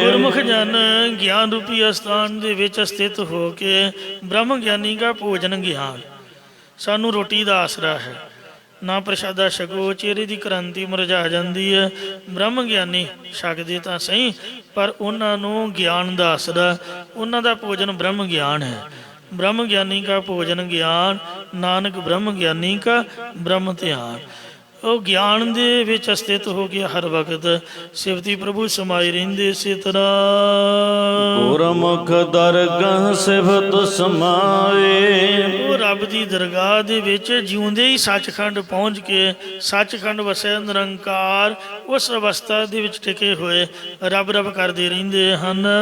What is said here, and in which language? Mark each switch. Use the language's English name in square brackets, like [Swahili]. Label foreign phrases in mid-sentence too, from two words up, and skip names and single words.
[Punjabi] ਗੁਰਮੁਖ ਜਨ ਗਿਆਨ ਰੂਪੀ ਅਸਥਾਨ ਦੇ ਵਿੱਚ ਸਥਿਤ ਹੋ ਕੇ ਬ੍ਰਹਮ ਗਿਆਨੀ ਦਾ ਭੋਜਨ ਗਿਆਨ। ਸਾਨੂੰ ਰੋਟੀ ਦਾ ਆਸਰਾ ਹੈ, ਨਾ ਪ੍ਰਸ਼ਾਦਾ ਛਕੋ ਚਿਹਰੇ ਦੀ ਕ੍ਰਾਂਤੀ ਮੁਰਝਾ ਜਾਂਦੀ ਹੈ। ਬ੍ਰਹਮ ਗਿਆਨੀ ਛਕਦੇ ਤਾਂ ਸਹੀ, ਪਰ ਉਹਨਾਂ ਨੂੰ ਗਿਆਨ ਦਾ ਆਸਰਾ, ਉਹਨਾਂ ਦਾ ਭੋਜਨ ਬ੍ਰਹਮ ਗਿਆਨ ਹੈ। [Hindi] ब्रह्म ज्ञानी का भोजन ज्ञान, नानक ब्रह्म ज्ञानी का ब्रह्म ध्यान। [Punjabi] ਉਹ ਗਿਆਨ ਦੇ ਵਿੱਚ ਸਥਿਤ ਹੋ ਕੇ ਹਰ ਵਕਤ ਸਿਫਤੀ ਪ੍ਰਭੂ ਸਮਾਏ ਰਹਿੰਦੇ। ਇਸੇ ਤਰ੍ਹਾਂ ਗੁਰਮੁਖ ਦਰਗਾਹ ਸਿਫਤ ਸਮਾਏ। ਉਹ ਰੱਬ ਦੀ ਦਰਗਾਹ ਦੇ ਵਿੱਚ ਜਿਉਂਦੇ ਹੀ ਸੱਚਖੰਡ ਪਹੁੰਚ ਕੇ ਸੱਚਖੰਡ ਵਸੈ ਨਿਰੰਕਾਰ ਉਸ ਅਵਸਥਾ ਦੇ ਵਿੱਚ ਟਿਕੇ ਹੋਏ ਰੱਬ ਰੱਬ ਕਰਦੇ ਰਹਿੰਦੇ ਹਨ।